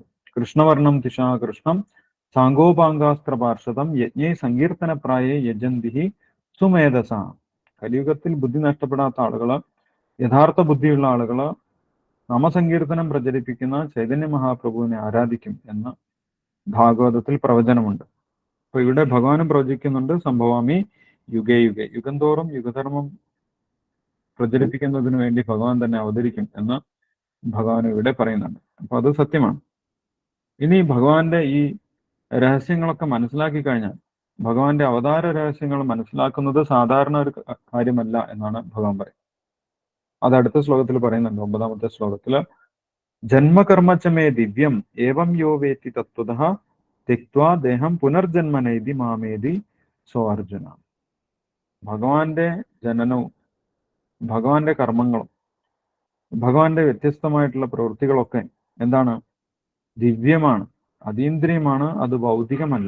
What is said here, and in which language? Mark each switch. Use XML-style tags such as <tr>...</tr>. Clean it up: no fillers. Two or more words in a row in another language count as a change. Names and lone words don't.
<sa>कृष्णवर्णं तिषा कृष्णं साङ्कोपाङ्गास्त्र पार्षदं यज्ञे सङ्कीर्तनप्राये यजन्ति सुमेधस.</sa> <ml>കലിയുഗത്തിൽ ബുദ്ധി നഷ്ടപ്പെടാത്ത ആളുകള്, യഥാർത്ഥ ബുദ്ധിയുള്ള ആളുകള് നാമസങ്കീർത്തനം പ്രചരിപ്പിക്കുന്ന ചൈതന്യ മഹാപ്രഭുവിനെ ആരാധിക്കും എന്ന് ഭാഗവതത്തിൽ പ്രവചനമുണ്ട്. അപ്പൊ ഇവിടെ ഭഗവാനും പ്രവചിക്കുന്നുണ്ട്,</ml> <sa>संभवामि युगे युगे,</sa> <ml>യുഗം തോറും യുഗധർമ്മം പ്രചരിപ്പിക്കുന്നതിന് വേണ്ടി ഭഗവാൻ തന്നെ അവതരിക്കും എന്ന് ഭഗവാൻ ഇവിടെ പറയുന്നുണ്ട്. അപ്പൊ അത് സത്യമാണ്. ഇനി ഭഗവാന്റെ ഈ രഹസ്യങ്ങളൊക്കെ മനസ്സിലാക്കി കഴിഞ്ഞാൽ, ഭഗവാന്റെ അവതാര രഹസ്യങ്ങൾ മനസ്സിലാക്കുന്നത് സാധാരണ ഒരു കാര്യമല്ല എന്നാണ് ഭഗവാൻ പറയുന്നത്. അത് അടുത്ത ശ്ലോകത്തിൽ പറയുന്നുണ്ട്. 9-ാമത്തെ ശ്ലോകത്തില്</ml> <sa>जन्मकर्मच्चमे दिव्यं एवं यो वेत्ति तत्वतः तिक्वा देहं पुनर्जन्मनैति मामेति सो अर्जुन.</sa> <ml>ഭഗവാന്റെ ജനനവും ഭഗവാന്റെ കർമ്മങ്ങളും ഭഗവാന്റെ വ്യത്യസ്തമായിട്ടുള്ള പ്രവൃത്തികളൊക്കെ എന്താണ്? ദിവ്യമാണ്, അതീന്ദ്രിയമാണ്, അത് ഭൗതികമല്ല.</ml>